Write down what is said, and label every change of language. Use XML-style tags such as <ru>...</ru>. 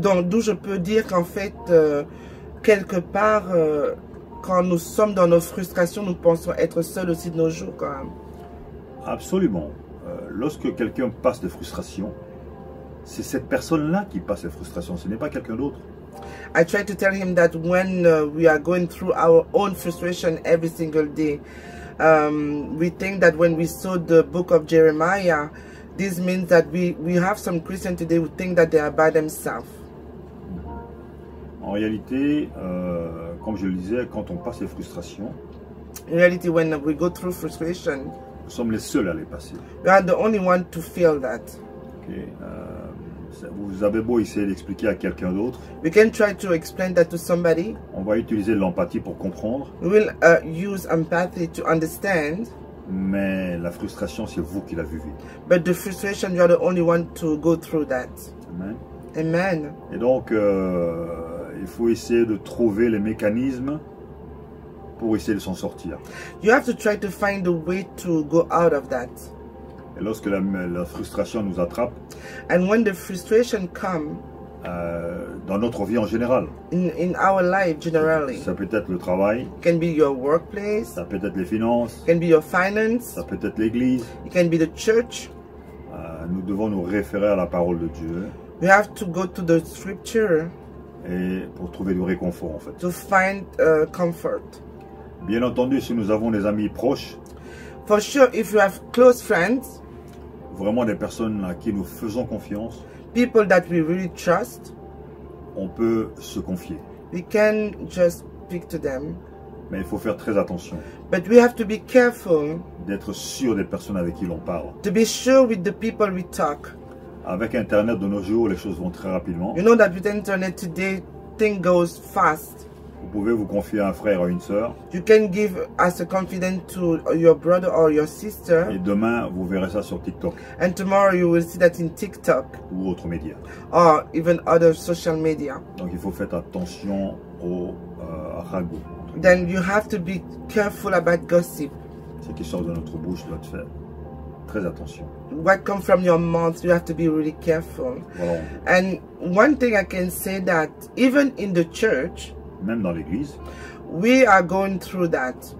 <fr>Donc, d'où je peux dire qu'en fait, quelque part, quand nous sommes dans nos frustrations, nous pensons être seuls aussi de nos jours quand même. Absolument. Lorsque quelqu'un passe des frustrations, c'est cette personne-là qui passe les frustrations, ce n'est pas quelqu'un d'autre.</fr> <en>I try to tell him that when we are going through our own frustration every single day, we think that when we saw the book of Jeremiah, this means that we have some Christians today who think that they are by themselves.</en> <fr>En réalité, comme je le disais, quand on passe les frustrations,</fr> <en>in reality, when we go through frustration,</en> <fr>nous sommes les seuls à les passer.</fr> <en>We are the only one to feel that. Okay.</en> <fr>Vous avez beau essayer d'expliquer à quelqu'un d'autre.</fr> <en>We can try to explain that to somebody.</en> <fr>On va utiliser l'empathie pour comprendre.</fr> <en>We will use empathy to understand.</en> <fr>Mais la frustration, c'est vous qui l'avez vivue.</fr> <en>But the frustration, you are the only one to go through that. Amen. Amen.</en> <fr>Et donc, il faut essayer de trouver les mécanismes pour essayer de s'en sortir.</fr> <en>You have to try to find a way to go out of that.</en> <fr>Et lorsque la frustration nous attrape,</fr> <en>and when the frustration comes,</en> <fr>dans notre vie en général,</fr> <en>in our life generally,</en> <fr>ça peut être le travail,</fr> <en>it can be your workplace,</en> <fr>ça peut être les finances,</fr> <en>it can be your finance,</en> <fr>ça peut être l'église.</fr> <en>It can be the church.</en> <fr>Nous devons nous référer à la parole de Dieu.</fr> <en>We have to go to the scripture.</en> <fr>Et pour trouver du réconfort en fait.</fr> <en>To find comfort.</en> <fr>Bien entendu, si nous avons des amis proches,</fr> <en>for sure, if you have close friends,</en> <fr>vraiment des personnes à qui nous faisons confiance,</fr> <en>people that we really trust,</en> <fr>on peut se confier.</fr> <en>We can just speak to them.</en> <fr>Mais il faut faire très attention.</fr> <en>But we have to be careful.</en> <fr>D'être sûr des personnes avec qui l'on parle.</fr> <en>To be sure with the people we talk.</en> <fr>Avec Internet de nos jours, les choses vont très rapidement.</fr> <en>You know that with Internet today, things goes fast.</en> <fr>Vous pouvez vous confier à un frère ou à une sœur.</fr> <en>You can give as a confidence to your brother or your sister.</en> <fr>Et demain, vous verrez ça sur TikTok.</fr> <en>And tomorrow you will see that in TikTok.</en> <fr>Ou autres médias.</fr> <en>Or even other social media.</en> <fr>Donc il faut faire attention au ragoût.</fr> <en>Then you have to be careful about gossip.</en> <fr>Ce qui sort de notre bouche doit faire très attention.</fr> <en>What comes from your mouth, you have to be really careful.</en> <fr>Voilà.</fr> <en>And one thing I can say that even in the church,</en> <fr>même dans l'église,</fr> <en>we are going through that.</en>